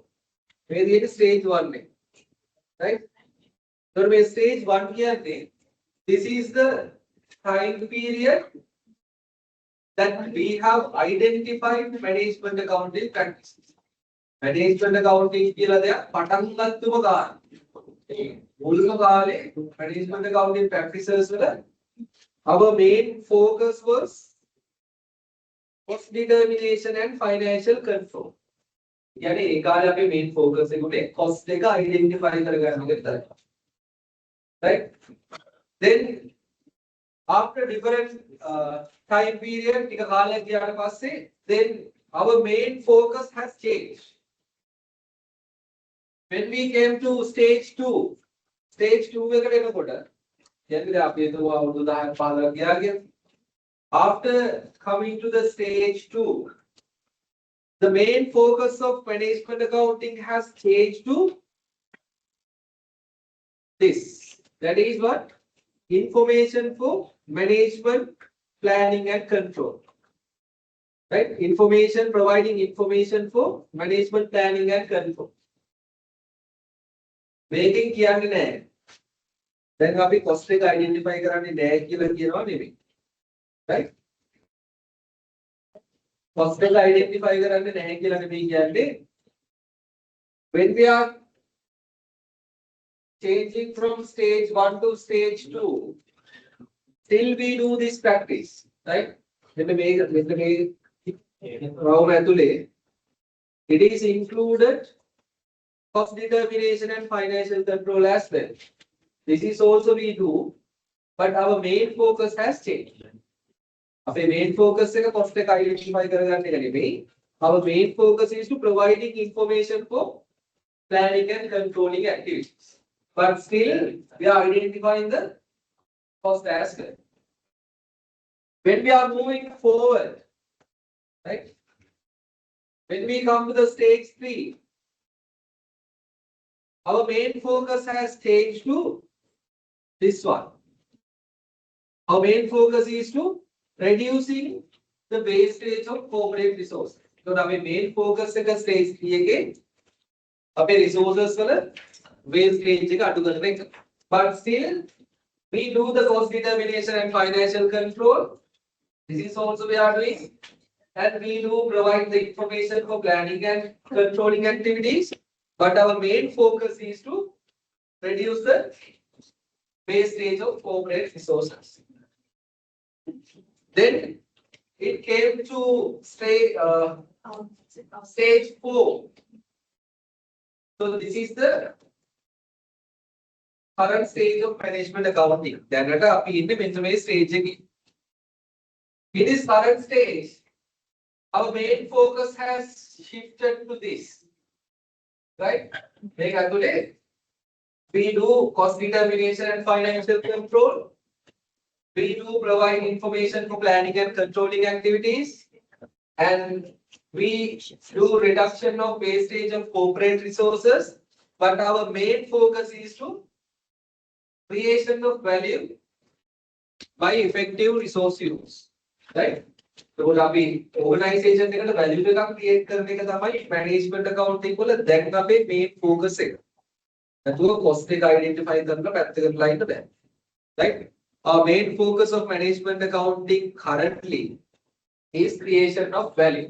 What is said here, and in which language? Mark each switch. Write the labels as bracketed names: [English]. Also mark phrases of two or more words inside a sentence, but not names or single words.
[English] Maybe it is stage 1, right? So stage 1 here, this is the time period that we have identified management accounting practices. Management accounting [Sinhala] කියලා දෙයක් පටන් ගන්නම ගන්න. මුල්ම කාලේ [English] management accounting practices වල our main focus was cost determination and financial control. [Sinhala] يعني ඒ කාලේ අපේ [English] main focus [Sinhala] එකට cost එක identify කරගන්න විතරයි. [English] Right? Then after different time period [Sinhala] ටික කාලයක් ගියාට පස්සේ [English] then our main focus has changed. When we came to stage 2 [Sinhala] එකට එනකොට කියන්නේ අපි හිතුවා අවුරුදු 10ක් 15ක් ගියා කියලා. [English] After coming to the stage 2, the main focus of management accounting has changed to this. That is what? Information for management, planning and control. Right? Providing information for management, planning and control. [Sinhala] Making කියන්නේ නැහැ. දැන් අපි cost එක identify කරන්නේ නැහැ කියලා කියනවා නෙමෙයි. Right? Cost එක identify කරන්නේ නැහැ කියලා නෙමෙයි කියන්නේ. [English] When we are changing from stage 1 to stage 2, still we do this practice. Right? [Sinhala] මෙන්න මේ රවුම ඇතුලේ [English] it is included cost determination and financial control as well. This is also we do, but our main focus has changed. Our main focus is cost identify [Sinhala] කරගන්න එක නෙමෙයි. [English] Our main focus is to providing information for planning and controlling activities. But still, we are identifying the cost as well. When we are moving forward, right? When we come to the stage 3, our main focus has changed to this one. Our main focus is to reducing the wastage of corporate resources. So our main focus is stage 3 again. [Sinhala] අපේ resources වල wastage එක අඩු කරන එක. [English] But still we do the cost determination and financial control. This is also we are doing. And we do provide the information for planning and controlling activities. But our main focus is to reduce the wastage of corporate resources. Then it came to stage 4. So this is the current stage of management accounting. [Sinhala] දැනට අපි ඉන්නේ මෙන්න මේ stage එකේ. [English] In this current stage, our main focus has shifted to this. Right? Make ඇතුලේ we do cost determination and financial control. We do provide information for planning and controlling activities. And we do reduction of wastage of corporate resources. But our main focus is to creation of value by effective resource use. Right? So [Sinhala] අපි organization එකට value එකක් create කරන එක තමයි [English] management accounting [Sinhala] වල දැන් අපේ [English] main focus [Sinhala] එක. නැතුව cost එක identify කරලා පැත්තකට line බෑ. [English] Right? Our main focus of management accounting currently is creation of value.